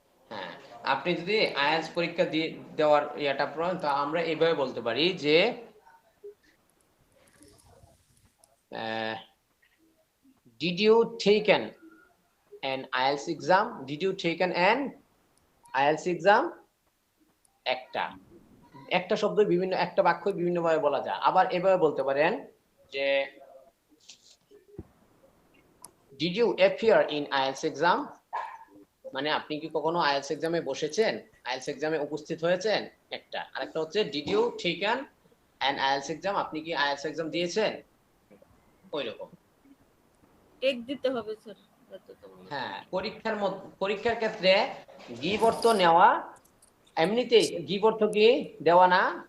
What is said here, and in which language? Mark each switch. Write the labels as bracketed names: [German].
[Bangla] হ্যাঁ, আপনি যদি আইএলটিএস পরীক্ষা দেওয়ার ইয়াটা পড়েন, তো আমরা এইভাবে বলতে পারি যে [English] did you taken an IELTS exam? Did you taken an IELTS exam? [Bangla] একটা শব্দ বিভিন্ন, একটা বাক্য বিভিন্ন ভাবে বলা যায়। আবার এভাবে বলতে পারেন যে [English] did you appear in IELTS exam? [Bangla] মানে আপনি কি কখনো আইএলটিএস এক্সামে বসেছেন, আইএলটিএস এক্সামে উপস্থিত হয়েছেন, একটা। আরেকটা হচ্ছে [English] did you taken an IELTS exam? [Bangla] আপনি কি আইএলটিএস এক্সাম দিয়েছেন, ওইরকম। টেক দিতে হবে স্যার। হ্যাঁ, পরীক্ষার ক্ষেত্রে গিভ অর্থ নেওয়া, এমনিতেই গিভ অর্থ কি দেওয়া না?